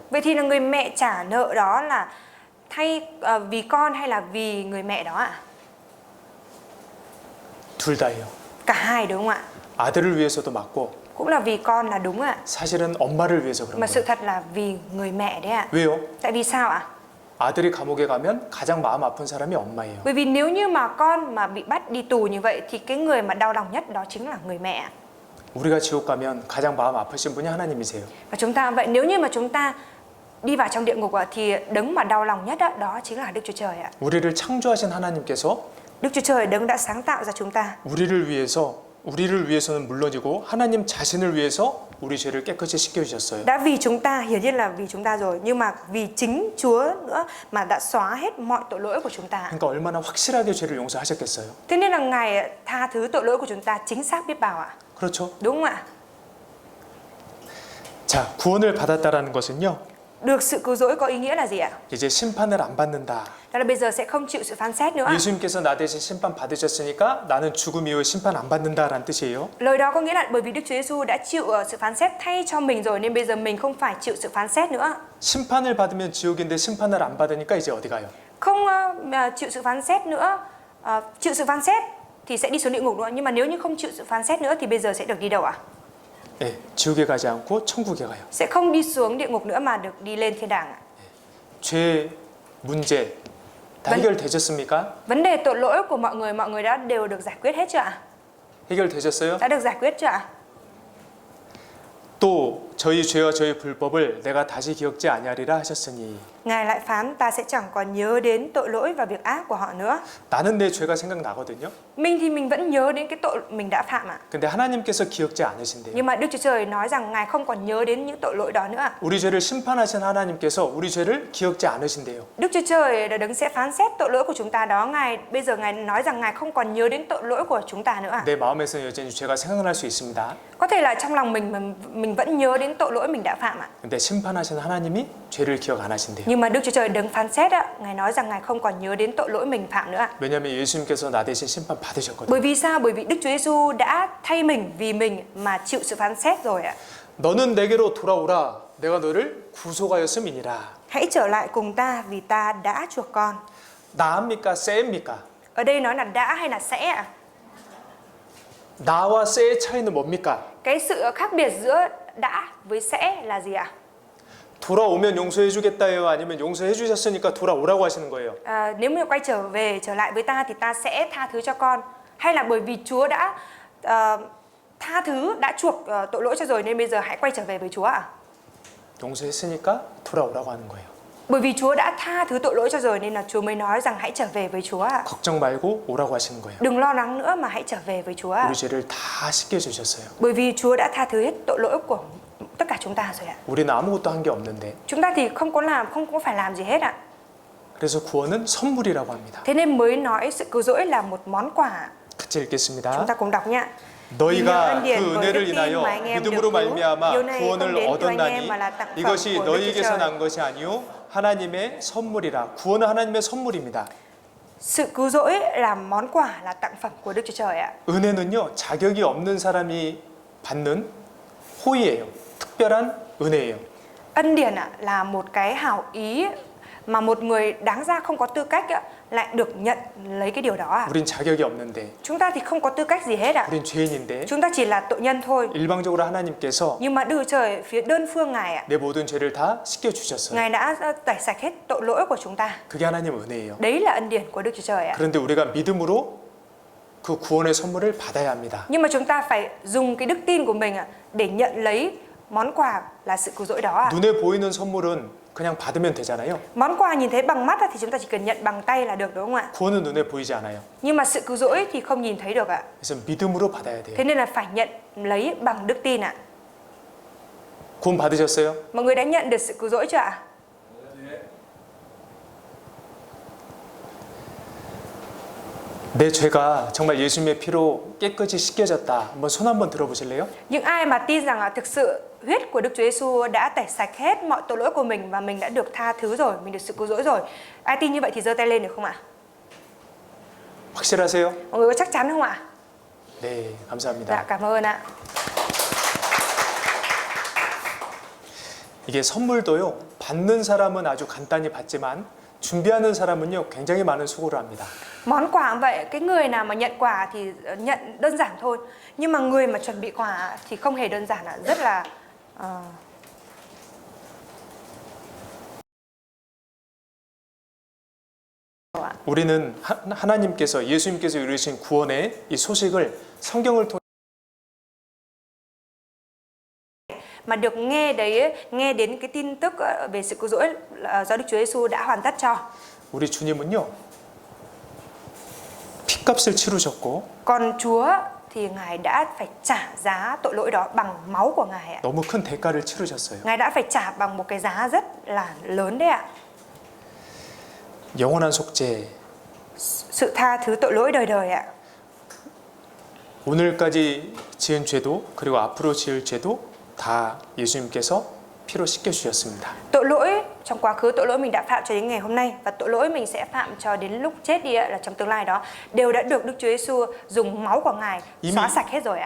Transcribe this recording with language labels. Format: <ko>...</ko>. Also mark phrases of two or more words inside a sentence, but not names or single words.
<vi>Vậy thì là người mẹ trả nợ đó là thay vì con hay là vì người mẹ đó ạ?</vi> <ko>둘 다예요.</ko> <vi>Cả hai đúng không ạ?</vi> <ko>아들을 위해서도 맞고</ko> <vi>Cũng là vì con là đúng ạ.</vi> <ko>사실은 엄마를 위해서 그런</ko> <vi>Mà sự</vi> <ko>거예요.</ko> <vi>thật là vì người mẹ đấy ạ.</vi> <ko>왜요?</ko> <vi>Tại vì sao ạ?</vi> <ko>아들이 감옥에 가면 가장 마음 아픈 사람이 엄마예요.</ko> <vi>Bởi vì nếu như mà con mà bị bắt đi tù như vậy thì cái người mà đau lòng nhất đó chính là người mẹ.</vi> <ko>우리가 지옥 가면 가장 마음 아프신 분이 하나님이세요.</ko> <vi>Và chúng ta vậy nếu như mà chúng ta đi vào trong địa ngục thì đấng mà đau lòng nhất đó chính là Đức Chúa Trời ạ.</vi> <ko>우리를 창조하신 하나님께서</ko> <vi>Đức Chúa Trời đấng đã sáng tạo ra chúng ta.</vi> <ko>우리를 위해서는 물론이고 하나님 자신을 위해서 우리 죄를 깨끗이 씻겨 주셨어요.</ko> <vi>Đã vì chúng ta, hiển nhiên là vì chúng ta rồi, nhưng mà vì chính Chúa nữa mà đã xóa hết mọi tội lỗi của chúng ta.</vi> <ko>그러니까 얼마나 확실하게 죄를 용서하셨겠어요.</ko> <vi>Thế nên là Ngài tha thứ tội lỗi của chúng ta chính xác biết bao ạ.</vi> <ko>그렇죠?</ko> <vi>Đúng không ạ?</vi> <ko>자, 구원을 받았다라는 것은요.</ko> <vi>Được sự cứu rỗi có ý nghĩa là gì ạ?</vi> <ko>이제 심판을 안 받는다.</ko> <vi>Đó là bây giờ sẽ không chịu sự phán xét nữa.</vi> <ko>예수님께서 나 대신 심판 받으셨으니까 나는 죽음 이후 심판 안 받는다라는 뜻이에요.</ko> <vi>Lời đó có nghĩa là bởi vì Đức Chúa Giêsu đã chịu sự phán xét thay cho mình rồi nên bây giờ mình không phải chịu sự phán xét nữa.</vi> <ko>심판을 받으면 지옥인데 심판을 안 받으니까 이제 어디 가요?</ko> <vi>không chịu sự phán xét nữa, chịu sự phán xét thì sẽ đi xuống địa ngục nữa. Nhưng mà nếu như không chịu sự phán xét nữa thì bây giờ sẽ được đi đâu ạ?</vi> <ko>네, 지옥에 가지 않고 천국에 가요.</ko> <vi>Sẽ không đi xuống địa ngục nữa mà được đi lên thiên đàng ạ.</vi> <ko>죄 문제 다 해결되셨습니까?</ko> <vi>Vấn đề tội lỗi của mọi người đã đều được giải quyết hết chưa ạ?</vi> <ko>해결되셨어요?</ko> <vi>Đã được giải quyết chưa ạ?</vi> <ko>또 저희 죄와 저희 불법을 내가 다시 기억지 아니하리라 하셨으니</ko> <vi>Ngài lại phán ta sẽ chẳng còn nhớ đến tội lỗi và việc ác của họ nữa.</vi> <ko>나는 내 죄가 생각나거든요.</ko> <vi>Mình thì mình vẫn nhớ đến cái tội mình đã phạm ạ.</vi> <ko>근데 하나님께서 기억지 않으신대요.</ko> <vi>Nhưng mà Đức Chúa Trời nói rằng Ngài không còn nhớ đến những tội lỗi đó nữa ạ.</vi> <ko>우리 죄를 심판하신 하나님께서 우리 죄를 기억지 않으신대요.</ko> <vi>Đức Chúa Trời đã đứng sẽ phán xét tội lỗi của chúng ta đó. Bây giờ Ngài nói rằng Ngài không còn nhớ đến tội lỗi của chúng ta nữa ạ.</vi> <ko>내 마음에서 여전히 죄가 생각날 수 있습니다.</ko> <vi>Có thể là trong lòng mình vẫn nhớ đến tội lỗi mình đã phạm ạ.</vi> <ko>근데 심판하신 하나님이 죄를 기억 안 하신대요.</ko> <vi>Nhưng mà Đức Chúa Trời đứng phán xét ạ, Ngài nói rằng Ngài không còn nhớ đến tội lỗi mình phạm nữa ạ.</vi> <ko>왜냐하면 예수님께서 나 대신 심판 받으셨거든요.</ko> <vi>Bởi vì sao? Bởi vì Đức Chúa Giêsu đã thay mình vì mình mà chịu sự phán xét rồi ạ.</vi> <ko>너는 내게로 돌아오라. 내가 너를 구속하였음이니라.</ko> <vi>Hãy trở lại cùng ta vì ta đã chuộc con.</vi> <ko>나입니까? 쎄입니까?</ko> <vi>Ở đây nói là đã hay là sẽ ạ?</vi> <ko>나와 쎄의 차이는 뭡니까?</ko> <vi>Cái sự khác biệt giữa đã với sẽ là gì ạ?</vi> <ko>돌아오면 용서해 주겠다요? 아니면 용서해 주셨으니까 돌아오라고 하시는 거예요?</ko> <vi>Nếu mà quay trở lại với ta thì ta sẽ tha thứ cho con, hay là bởi vì Chúa đã tha thứ, đã chuộc tội lỗi cho rồi nên bây giờ hãy quay trở về với Chúa ạ?</vi> <ko>용서했으니까 돌아오라고 하는 거예요.</ko> <vi>Bởi vì Chúa đã tha thứ tội lỗi cho rồi nên là Chúa mới nói rằng hãy trở về với Chúa ạ.</vi> <ko>걱정 말고 오라고 하시는 거예요.</ko> <vi>Đừng lo lắng nữa mà hãy trở về với Chúa ạ.</vi> <ko>우리 죄를 다 씻겨 주셨어요.</ko> <vi>Bởi vì Chúa đã tha thứ hết tội lỗi của tất cả chúng ta rồi ạ.</vi> <ko>우리는 아무것도 한 게 없는데.</ko> <vi>Chúng ta thì không có phải làm gì hết ạ.</vi> <ko>그래서 구원은 선물이라고 합니다.</ko> <vi>Thế nên mới nói sự cứu rỗi là một món quà.</vi> <ko>같이 읽겠습니다.</ko> <vi>Chúng ta cùng đọc nhé.</vi> <ko>너희가 그 은혜를 인하여 믿음으로 말미암아 구원을 얻었나니 이것이 너희에게서 난 것이 아니요 하나님의 선물이라. 구원은 하나님의 선물입니다.</ko> <vi>Sự cứu rỗi là món quà, là tặng phẩm của Đức Chúa Trời ạ.</vi> <ko>은혜는요 자격이 없는 사람이 받는 호의예요. 특별한 은혜예요.</ko> <vi>Ân điển là một cái hảo ý mà một người đáng ra không có tư cách lại được nhận lấy cái điều đó ạ.</vi> <ko>우린 자격이 없는데.</ko> <vi>Chúng ta thì không có tư cách gì hết ạ.</vi> <ko>우린 죄인인데.</ko> <vi>Chúng ta chỉ là tội nhân thôi.</vi> <ko>일방적으로 하나님께서</ko> <vi>Nhưng mà Đức Chúa Trời phía đơn phương Ngài ạ,</vi> <ko>내 모든 죄를 다 씻겨 주셨어요.</ko> <vi>Ngài đã tẩy sạch hết tội lỗi của chúng ta.</vi> <ko>그게 하나님 은혜예요.</ko> <vi>Đấy là ân điển của Đức Chúa Trời ạ.</vi> <ko>그런데 우리가 믿음으로 그 구원의 선물을 받아야 합니다.</ko> <vi>Nhưng mà chúng ta phải dùng cái đức tin của mình để nhận lấy món quà là sự cứu rỗi đó ạ.</vi> <ko>눈에 보이는 선물은 그냥 받으면 되잖아요.</ko> <vi>Món quà nhìn thấy bằng mắt thì chúng ta chỉ cần nhận bằng tay là được, đúng không ạ?</vi> <ko>구원은 눈에 보이지 않아요.</ko> <vi>Nhưng mà sự cứu rỗi thì không nhìn thấy được ạ.</vi> <ko>그래서 믿음으로 받아야 돼요.</ko> <vi>Thế nên là phải nhận lấy bằng đức tin ạ.</vi> <ko>구원 받으셨어요?</ko> <vi>Mọi người đã nhận được sự cứu rỗi chưa ạ?</vi> <ko>내 죄가 정말 예수님의 피로 깨끗이 씻겨졌다. 한번 손 한번 들어보실래요?</ko> <vi>Những ai mà tin rằng thực sự huyết của Đức Chúa Giêsu đã tẩy sạch hết mọi tội lỗi của mình và mình đã được tha thứ rồi, mình được sự cứu rỗi rồi. Ai tin như vậy thì giơ tay lên được không ạ?</vi> <ko>확실하세요?</ko> <vi>Mọi người có chắc chắn không ạ?</vi> <ko>네, 감사합니다.</ko> <vi>Dạ, cảm ơn ạ.</vi> <ko>이게 선물도요. 받는 사람은 아주 간단히 받지만 준비하는 사람은요 굉장히 많은 수고를 합니다.</ko> <vi>Món quà cũng vậy, cái người nào mà nhận quà thì nhận đơn giản thôi, nhưng mà người mà chuẩn bị quà thì không hề đơn giản, rất là</vi> <ko>우리는 하나님께서 예수님께서 이루신 구원의 이 소식을 성경을 통해</ko> <vi>mà được nghe đến cái tin tức về sự cứu rỗi do Đức Chúa Giêsu đã hoàn tất cho.</vi> <ko>우리 주님은요 핏값을 치르셨고</ko> <vi>Còn Chúa thì Ngài đã phải trả giá tội lỗi đó bằng máu của Ngài ạ.</vi> <ko>너무 큰 대가를 치르셨어요.</ko> <vi>Ngài đã phải trả bằng một cái giá rất là lớn đấy ạ.</vi> <ko>영원한 속죄.</ko> <vi>Sự tha thứ tội lỗi đời đời ạ.</vi> <ko>오늘까지 지은 죄도 그리고 앞으로 지을 죄도 다 예수님께서 피로 씻겨 주셨습니다.</ko> <vi>Tội lỗi trong quá khứ, tội lỗi mình đã phạm cho đến ngày hôm nay và tội lỗi mình sẽ phạm cho đến lúc chết đi là trong tương lai đó đều đã được Đức Chúa Giêsu dùng máu của Ngài xóa sạch hết rồi ạ.</vi>